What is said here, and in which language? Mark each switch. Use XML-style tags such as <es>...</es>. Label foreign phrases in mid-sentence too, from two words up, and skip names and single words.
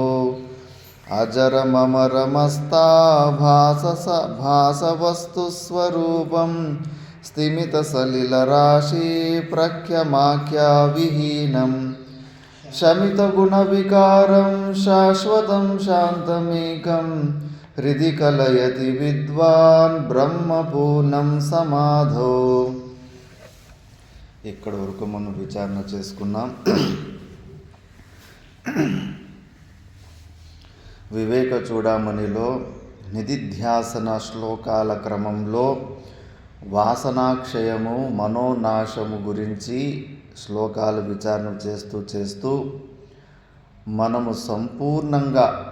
<sa>अजरममरमस्ताभासवस्तुस्वरूपं स्तिमितसलिलराशि प्रख्यमाख्याविहीनं शमितगुणविकारं शाश्वतं शान्तमेकं हृदि कलयति विद्वान् ब्रह्मपूर्णं समाधौ.</sa> <te>ఇక్కడ వరకు మనం విచారణ చేసుకున్నాం. వివేక చూడామణిలో నిధిధ్యాసన శ్లోకాల క్రమంలో వాసనాక్షయము మనోనాశము గురించి శ్లోకాలు విచారణ చేస్తూ మనము సంపూర్ణంగా</te>